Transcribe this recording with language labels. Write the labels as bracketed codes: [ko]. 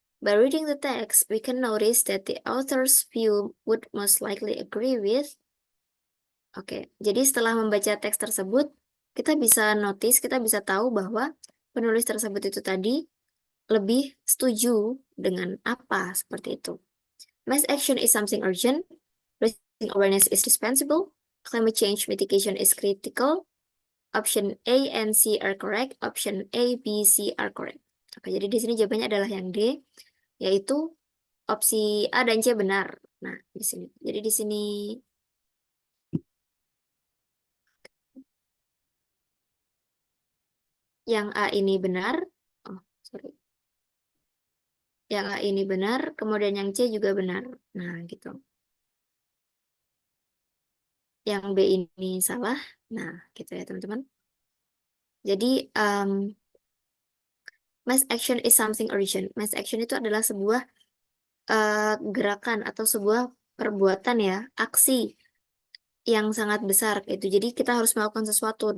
[en] By reading the text, we can notice that the author's view would most likely agree with. [id] Oke, jadi setelah membaca teks tersebut, kita bisa notice, kita bisa tahu bahwa penulis tersebut itu tadi lebih setuju dengan apa, seperti itu. [en] Mass action is something urgent. Raising awareness is dispensable. Climate change mitigation is critical. Option A and C are correct. Option A, B, C are correct. [id] Oke, jadi di sini jawabannya adalah yang D, yaitu opsi A dan C benar. Nah, di sini. Jadi di sini yang A ini benar. [en] Oh, sorry. [id] Yang A ini benar, kemudian yang C juga benar. Nah, gitu. Yang B ini salah. Nah, gitu ya, teman-teman. [en] Jadi, mass action is something urgent. [id] Mass action itu adalah sebuah gerakan atau sebuah perbuatan ya, aksi yang sangat besar itu. Jadi kita harus melakukan sesuatu.